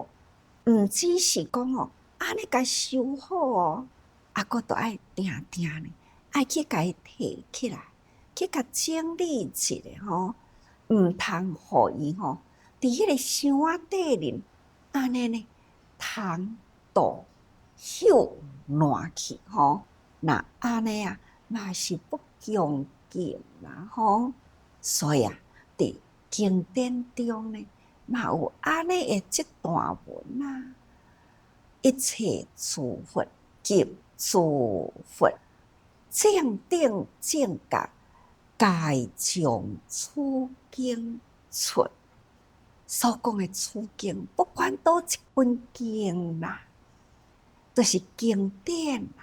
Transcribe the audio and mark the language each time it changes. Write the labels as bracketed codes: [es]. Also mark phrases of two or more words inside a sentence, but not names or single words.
[nan] 毋只是讲哦，安尼甲收好哦，啊，佫都爱定定呢，爱去甲伊摕起来，去甲整理一下吼，毋通互伊吼，伫迄个箱仔底里，安尼呢，糖度朽烂去吼，那安尼啊，嘛是不恭敬啦吼。所以啊，伫经典中呢，嘛有安尼的这段文啊，一切诸佛及诸佛正等正觉，皆将此经出。所讲的此经，不管倒一本经啦，就是经典啦。